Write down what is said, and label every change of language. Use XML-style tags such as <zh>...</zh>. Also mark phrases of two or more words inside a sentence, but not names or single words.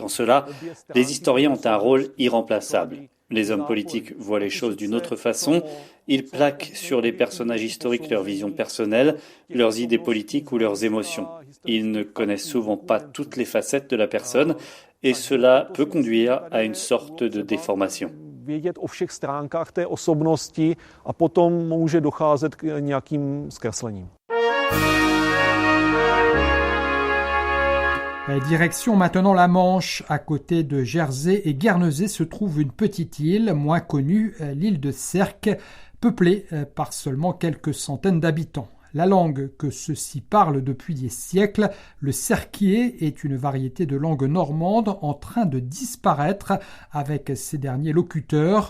<fr>En cela, les historiens ont un rôle irremplaçable. Les hommes politiques voient les choses d'une autre façon. Ils plaquent sur les personnages historiques leur vision personnelle, leurs idées politiques ou leurs émotions. Ils ne connaissent souvent pas toutes les facettes de la personne et cela peut conduire à une sorte de déformation.</fr> <cs>Vědět o všech stránkách té osobnosti a potom může docházet k nějakým zkreslením.</cs> <fr>Direction maintenant la Manche. À côté de Jersey et Guernesey se trouve une petite île, moins connue, l'île de Sercq, peuplée par seulement quelques centaines d'habitants. La langue que ceux-ci parlent depuis des siècles, le serquier, est une variété de langue normande en train de disparaître avec ses derniers locuteurs.</fr>